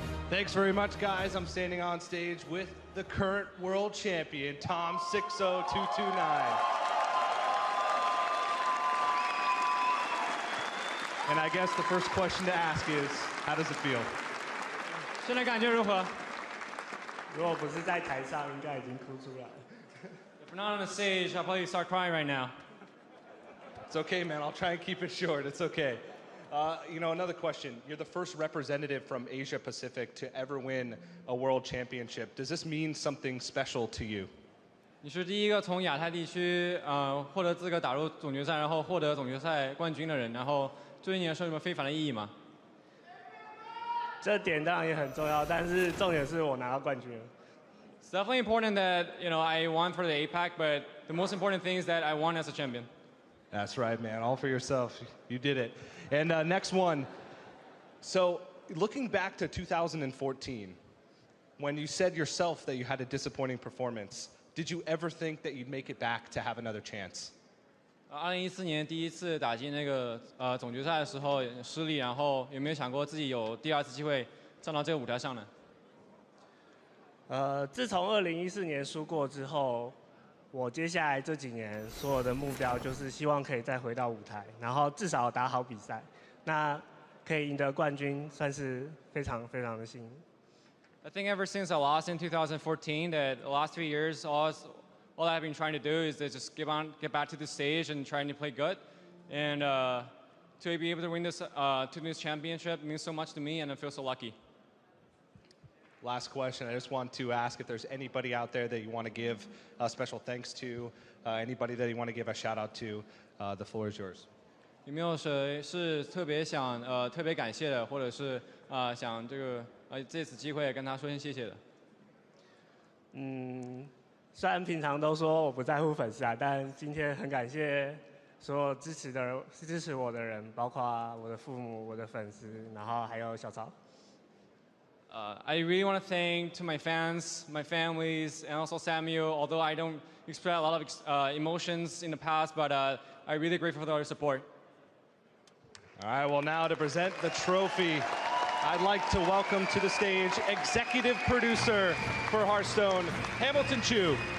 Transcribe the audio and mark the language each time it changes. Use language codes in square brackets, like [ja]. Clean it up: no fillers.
[en] Thanks very much, guys. I'm standing on stage with the current world champion, tom60229. And I guess the first question to ask is, how does it feel? [zh] 现在感觉如何？如果不是在台上，应该已经哭出来了。 [en] If we're not on the stage, I'll probably start crying right now. It's okay, man. I'll try and keep it short. It's okay. Another question. You're the first representative from Asia Pacific to ever win a world championship. Does this mean something special to you? [zh] 你是第一个从亚太地区获得资格打入总决赛，然后获得总决赛冠军的人。然后对你来说有没有非凡的意义吗？这点当然也很重要，但是重点是我拿到冠军了。 [en] It's definitely important that I won for the APAC, but the most important thing is that I won as a champion. That's right, man. All for yourself. You did it. And next one. So looking back to 2014, when you said yourself that you had a disappointing performance, did you ever think that you'd make it back to have another chance? [zh] 2014年第一次打进那个总决赛的时候失利，然后有没有想过自己有第二次机会站到这个舞台上呢？自从2014年输过之后，我接下来这几年所有的目标就是希望可以再回到舞台，然后至少打好比赛，那可以赢得冠军，算是非常非常的幸运。 [en] I think ever since I lost in 2014, that the last 3 years, all I've been trying to do is to just get back to the stage and trying to play good, and to be able to win this championship means so much to me, and I feel so lucky. Last question. I just want to ask if there's anybody out there that you want to give special thanks to, anybody that you want to give a shout out to. The floor is yours. [zh] 有没有谁是特别想特别感谢的，或者是想这次机会跟他说声谢谢的？虽然平常都说我不在乎粉丝啊，但今天很感谢所有支持我的人，包括我的父母、我的粉丝，然后还有小曹。 [en] I really want to thank to my fans, my families, and also Samuel. Although I don't express a lot of emotions in the past, but I'm really grateful for their support. All right. Well, now to present the trophy, I'd like to welcome to the stage executive producer for Hearthstone, Hamilton Chu.